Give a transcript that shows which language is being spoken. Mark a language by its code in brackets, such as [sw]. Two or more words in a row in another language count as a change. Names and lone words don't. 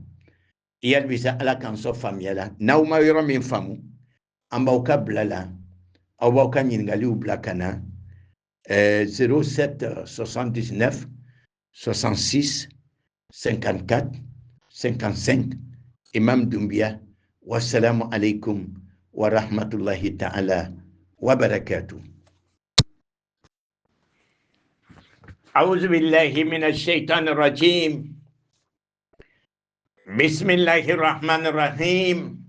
[bm] Yalibisa Ala k'an sɔn faamuya la. N'aw ma yɔrɔ min faamu, an b'aw ka bila la, aw b'aw ka ɲininkaliw bila ka na 07 79 66 54 55. Imam Doumbia. [ar] والسلام عليكم ورحمة الله تعالى وبركاته. أعوذ بالله من الشيطان الرجيم. بسم الله الرحمن الرحيم.